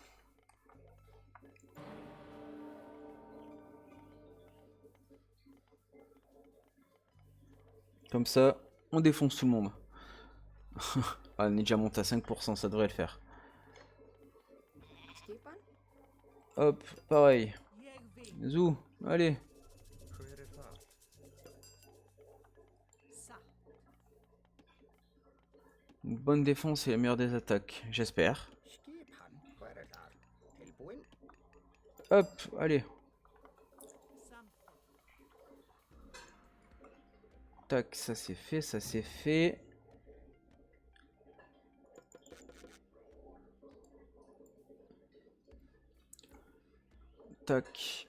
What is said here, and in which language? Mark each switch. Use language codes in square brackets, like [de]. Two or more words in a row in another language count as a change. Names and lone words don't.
[fr] Comme ça, on défonce tout le monde. Ah, on est déjà monté à 5%, ça devrait le faire. [is] Skipan. [fr] Hop, pareil. Zou, allez. [is] Hver er það? [fr] Une bonne défense et la meilleure des attaques, j'espère. [is] Skipan. Hver er það? Tilbúin. [fr] Hop, allez. Tac, ça c'est fait, ça c'est fait. Tac.